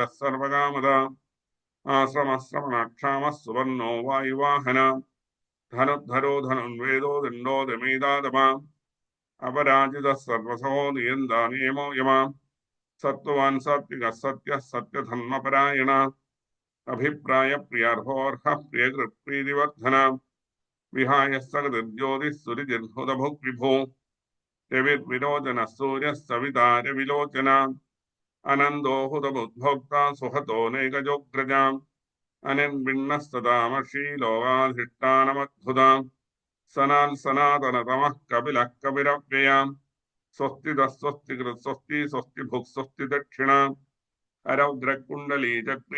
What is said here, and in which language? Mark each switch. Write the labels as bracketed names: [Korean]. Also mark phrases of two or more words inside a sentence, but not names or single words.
[Sanskrit] सर्वकामदा आश्रमश्रमणाक्षामः सुवर्णो वायुवाहना धनुर्धरो धनुर्वेदो दण्डो दमेदादमा अपराजितः सर्वसहो नियन्ता नियमो यमा सत्त्ववान् सात्विकः सत्यः सत्यधर्मपरायण अभिप्राय प्रियार्होऽर्हः प्रियकृत्प्रीतिवर्धना विहाय सगतिर्ज्योतिः सुरिजिर्हुतभुक् विभो रविर्विलोचनः सूर्यः सविता रविलोचना അനന്തോ ഹുതമുദ്ഭോക്ത സുഹതോ നൈകജോഗ്രജാം അനിർവിണ്ണസ്തതാമഷി ലോകാധിഷ്ഠാനമദ്ഭുതാം സനാൽ സനാതനതമഃ കപിലഃ കപിരവ്യയാം സ്വസ്തിദസ്വസ്തികൃത് സ്വസ്തി സ്വസ്തി ഭുക് സ്വസ്തി ദക്ഷിണാം അരൗദ്രകുണ്ടലീ ചക്രീ